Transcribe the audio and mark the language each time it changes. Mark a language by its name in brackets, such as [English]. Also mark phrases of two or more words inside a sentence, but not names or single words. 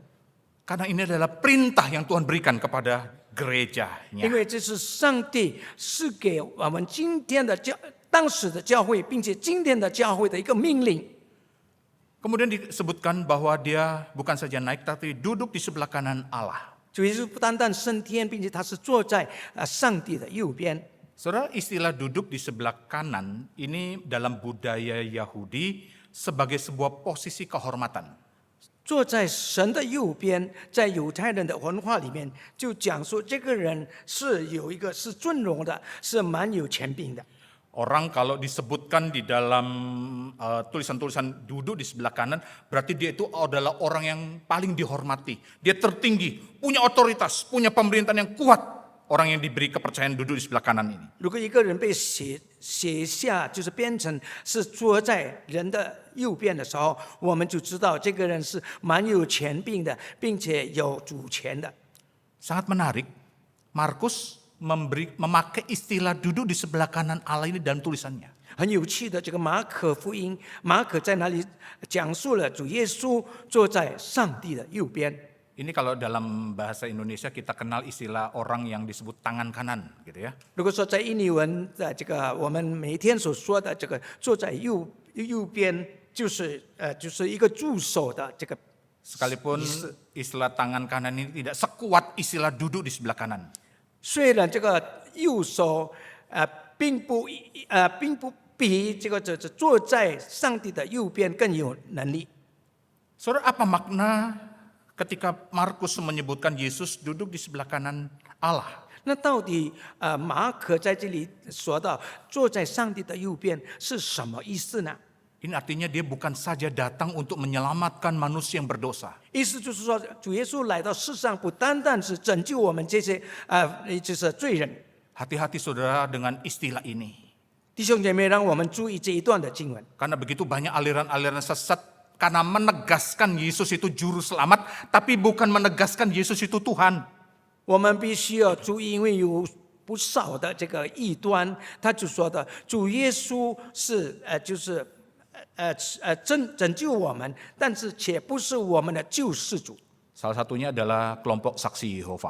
[Indonesian] Karena ini adalah perintah yang Tuhan berikan kepada gerejanya. [Chinese] 因为这是上帝是给我们今天的当时的教会，并且今天的教会的一个命令。 [Indonesian] Kemudian disebutkan bahwa dia bukan saja naik tapi duduk di sebelah kanan Allah. [Chinese] 主耶稣不单单升天，并且他是坐在上帝的右边。 [Indonesian] Saudara, istilah duduk di sebelah kanan ini dalam budaya Yahudi sebagai sebuah posisi kehormatan. [Chinese] 坐在神的右边，在犹太人的文化里面，就讲述这个人是有一个是尊荣的，是蛮有权柄的。 [Indonesian] Orang kalau disebutkan di dalam tulisan-tulisan duduk di sebelah kanan, berarti dia itu adalah orang yang paling dihormati. Dia tertinggi, punya otoritas, punya pemerintahan yang kuat. Orang yang diberi kepercayaan duduk di sebelah kanan ini. [Chinese] 如果一个人被写下，就是编成是坐在人的右边的时候，我们就知道这个人是蛮有权柄的，并且有主权的。 [Indonesian] Sangat menarik, Markus memakai istilah duduk di sebelah kanan Allah ini dalam tulisannya. [Chinese] 很有趣的，这个马可福音，马可在哪里讲述了主耶稣坐在上帝的右边？ [Indonesian] Ini kalau dalam bahasa Indonesia kita kenal istilah orang yang disebut tangan kanan, gitu ya. [Chinese] 如果说在印尼文的这个我们每天所说的这个坐在右边，就是一个助手的这个。 [Indonesian] Sekalipun istilah tangan kanan ini tidak sekuat istilah duduk di sebelah kanan. [Chinese] 虽然这个右手并不比这个坐在上帝的右边更有能力。 [Indonesian] Saudara, apa makna ketika Markus menyebutkan Yesus duduk di sebelah kanan Allah? [Chinese] 那到底马可在这里说到坐在上帝的右边是什么意思呢？ [Indonesian] Ini artinya dia bukan saja datang untuk menyelamatkan manusia yang berdosa. [Chinese] 意思就是说，主耶稣来到世上，不单单是拯救我们这些就是罪人。 [Indonesian] Hati-hati saudara dengan istilah ini. [Chinese] 弟兄姐妹，让我们注意这一段的经文。 [Indonesian] Karena begitu banyak aliran-aliran sesat karena menegaskan Yesus itu juru selamat, tapi bukan menegaskan Yesus itu Tuhan. [Chinese] 我们必须要注意，因为有不少的这个异端，他就说的主耶稣是拯救我们，但是且不是我们的救世主。 [Indonesian] Salah satunya adalah kelompok saksi Yehova.